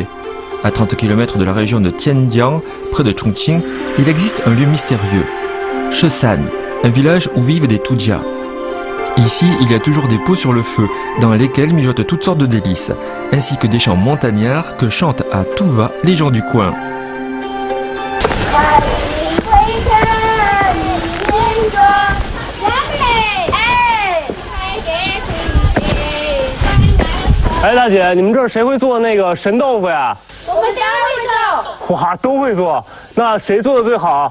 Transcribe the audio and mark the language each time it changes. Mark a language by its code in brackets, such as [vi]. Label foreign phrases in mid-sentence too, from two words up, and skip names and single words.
[fr] À 30 km de la région de Tianjiang, près de Chongqing, il existe un lieu mystérieux, Shesan, un village où vivent des Tudia. Ici, il y a toujours des pots sur le feu, dans lesquels mijotent toutes sortes de délices, ainsi que des chants montagnards que chantent à tout va les gens du coin. [zh] 哎，大姐，你们这儿谁会做那个神豆腐呀？我们家会做。哇，都会做。那谁做的最好？